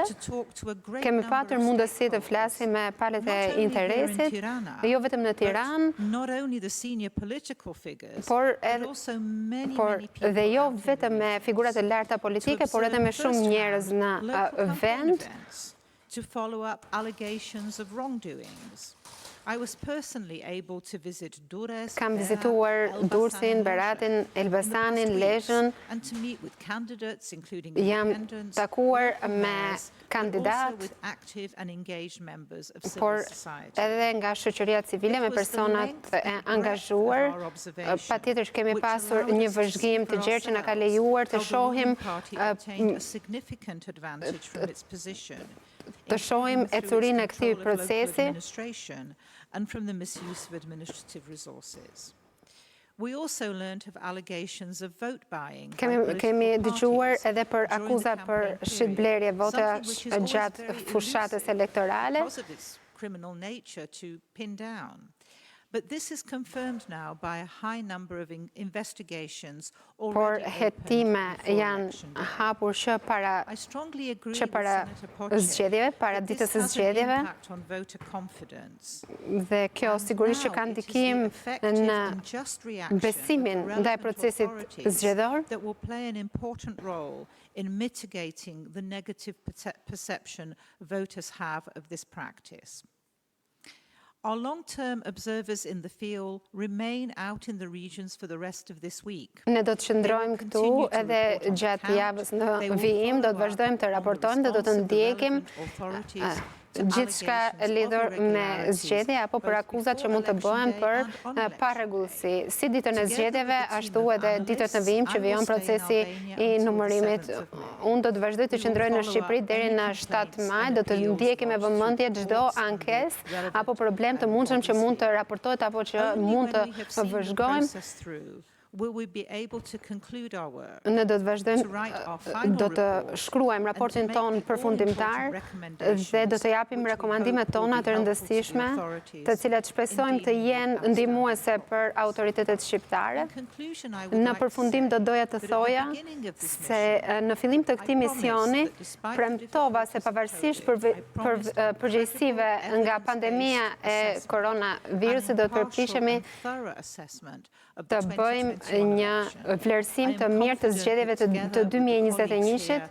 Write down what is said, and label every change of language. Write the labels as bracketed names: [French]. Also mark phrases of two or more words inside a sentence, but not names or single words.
[Albanian] Kemi patur mundësi të flasim me palët e interesit, jo vetëm në Tiranë, [English] Not only the senior political figures, [Albanian] por [English] but also many people [Albanian] dhe jo [English] out in the [Albanian] vetëm me figurat e larta politike, por edhe me shumë njerëz në vend. [English] To follow up allegations of wrongdoings. I was personally able to visit Durrës, [Albanian] Kam vizituar Durrësin, Beratin, Elbasanin, Lezhën, [English] and to meet with candidates, including [Albanian] jam [English] independents, [Albanian] takuar me [English] mayors, but also [Albanian] kandidat, [English] with active and engaged members of civil [Albanian] por [English] society. [Albanian] edhe nga shoqëria civile me personat e angazhuar. Patjetër që kemi pasur një vëzhgim të gjerë që na ka lejuar të shohim ecurinë e këtij procesi [English] and from the misuse of administrative resources. We also learned of allegations of vote buying. [Albanian] Kemi dëgjuar edhe për akuzat për shitblerje votash gjatë fushatës elektorale. [English] Because of its criminal nature to pin down. But this is confirmed now by a high number of investigations [Albanian] Por [English] already [Albanian] hetime [English] opened before [Albanian] janë [English] election day. [Albanian] hapur [English] I strongly agree [Albanian] që [English] with [Albanian] para [English] Senator Poche [Albanian] zgjedhjeve, para [English] that [Albanian] ditës [English] this [Albanian] së [English] has an [Albanian] zgjedhjeve, [English] impact on voter confidence. [Albanian] dhe kjo sigurisht që ka ndikim në besimin ndaj procesit zgjedhor. [English] That will play an important role in mitigating the negative perception voters have of this practice. Our long-term observers in the field remain out in the regions for the rest of this week. [Albanian] Ne do të qëndrojmë këtu edhe gjatë javës në vijim, do të vazhdojmë të raportojmë dhe do të ndjekim gjithçka lidhur me zgjedhje apo për akuzat që mund të bëhen për parregullsi. Si ditën e zgjedhjeve, ashtu edhe ditët në vijim që vijon procesi i numërimit. Unë do të vazhdoj të qëndroj në Shqipëri deri në 7 maj, do të ndjekim me vëmendje çdo ankesë apo problem të mundshëm që mund të raportohet apo që mund të vëzhgojmë. [English] Will we be able to conclude our work? [Albanian] Ne do të vazhdojmë, do të shkruajmë raportin ton përfundimtar dhe do të japim rekomandimet tona të rëndësishme, të cilat shpresojmë të jenë ndihmuese për autoritetet shqiptare. Në përfundim do doja të thoja se në fillim të këtij misioni premtova se pavarësisht përgjegjësive nga pandemia e koronavirusit do të përpiqemi të bëjmë një vlerësim të mirë të zgjedhjeve të 2021-shit.